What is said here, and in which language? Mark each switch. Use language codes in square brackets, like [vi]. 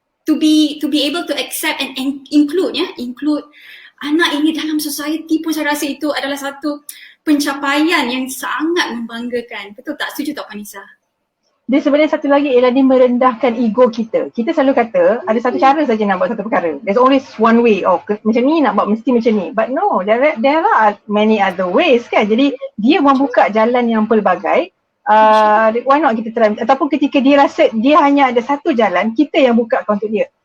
[en] To be able to accept and include [ms] anak ini dalam society pun saya rasa itu adalah satu pencapaian yang sangat membanggakan. Betul tak? Setuju tak Puan Nisa? Dia sebenarnya satu lagi ialah dia merendahkan ego kita. Kita selalu kata ada satu cara saja nak buat satu perkara. [en] There's always one way. [ms] Macam ni nak buat mesti macam ni. [en] But no, there are many other ways kan. [ms] Jadi dia membuka jalan yang pelbagai. [en] Why not [ms] kita try? Ataupun ketika dia rasa dia hanya ada satu jalan, kita yang buka untuk dia.